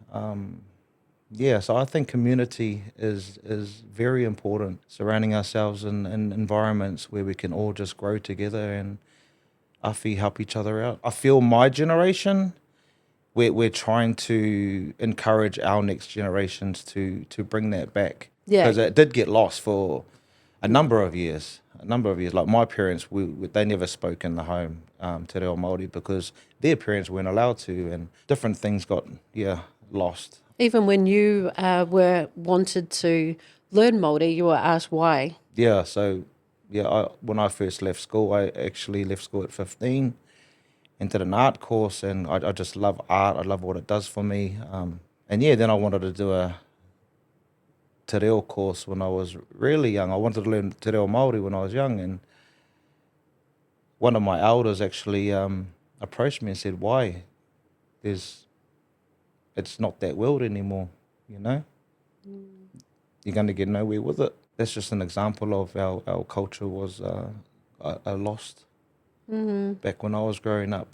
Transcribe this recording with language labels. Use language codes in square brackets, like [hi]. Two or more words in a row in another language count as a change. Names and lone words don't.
[en] So I think community is very important, surrounding ourselves in environments where we can all just grow together and awhi help each other out. I feel my generation, we're trying to encourage our next generations to bring that back. Yeah. Because it did get lost for a number of years. Like my parents, they never spoke in the home [mi] te reo Māori [en] because their parents weren't allowed to, and different things got lost. Even when you were wanted to learn Māori, you were asked why. Yeah, so when I first left school, I actually left school at 15 and did an art course, and I just love art. I love what it does for me. Then I wanted to do a [mi] te reo [en] course when I was really young. I wanted to learn [mi] te reo Māori [en] when I was young, and one of my elders actually approached me and said, why? It's not that world anymore, You're going to get nowhere with it. That's just an example of our culture was lost back when I was growing up.